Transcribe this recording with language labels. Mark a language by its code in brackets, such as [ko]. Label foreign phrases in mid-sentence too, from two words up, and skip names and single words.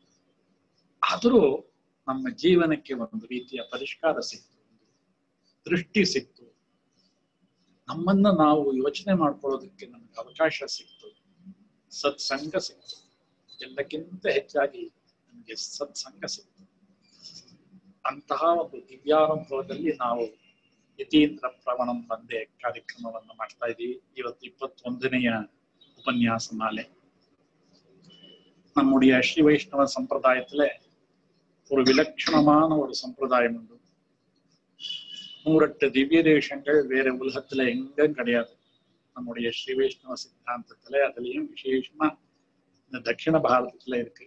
[kn] ಆದರೂ ನಮ್ಮ ಜೀವನಕ್ಕೆ ಒಂದು ರೀತಿಯ ಪರಿಷ್ಕಾರ ಸಿಕ್ತು, ದೃಷ್ಟಿ ಸಿಕ್ತು, ನಮ್ಮನ್ನ ನಾವು ಯೋಚನೆ ಮಾಡ್ಕೊಳ್ಳೋದಕ್ಕೆ ನಮಗೆ ಅವಕಾಶ ಸಿಕ್ತು, ಸತ್ಸಂಗ ಸಿಕ್ತು. ಎಲ್ಲಕ್ಕಿಂತ ಹೆಚ್ಚಾಗಿ ನಮಗೆ ಸತ್ಸಂಗ ಸಿಕ್ತು. ಅಂತಹ ಒಂದು ದಿವ್ಯಾನುಭವದಲ್ಲಿ ನಾವು ಯತೀಂದ್ರ ಪ್ರವಣಂ ಬಂದೆ ಕಾರ್ಯಕ್ರಮವನ್ನು ಮಾಡ್ತಾ ಇದ್ದೀವಿ. ಇವತ್ತು 21ನೆಯ ಉಪನ್ಯಾಸ ಮಾಲೆ. [ta] நம்முடைய ஸ்ரீ வைஷ்ணவ சம்பிரதாயத்துல ஒரு விலட்சணமான ஒரு சம்பிரதாயம் உண்டு. 108 திவ்ய தேசங்கள் வேற உலகத்துல எங்கும் கிடையாது. நம்முடைய ஸ்ரீ வைஷ்ணவ சித்தாந்தத்துல அதுலயும் விசேஷமா இந்த தட்சிண பாரதத்துல இருக்கு.